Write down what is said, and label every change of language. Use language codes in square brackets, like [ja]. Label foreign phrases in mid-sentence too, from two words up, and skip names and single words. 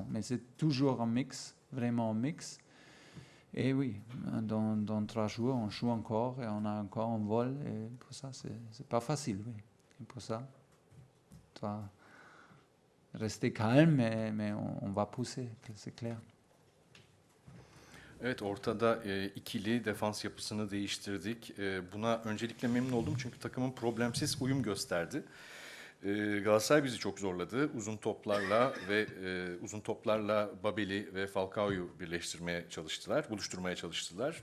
[fr] Mais c'est toujours un mix, vraiment un mix. Et oui, dans 3 jours, on joue encore et on a encore un vol. Et pour ça, c'est pas facile. Oui. Et pour ça, tu dois rester calme, mais on va pousser, c'est clair. [tr] Evet, ortada ikili defans yapısını değiştirdik. Buna öncelikle memnun oldum çünkü takımın problemsiz uyum gösterdi. Galatasaray bizi çok zorladı. Uzun toplarla Babel'i ve Falcao'yu buluşturmaya çalıştılar.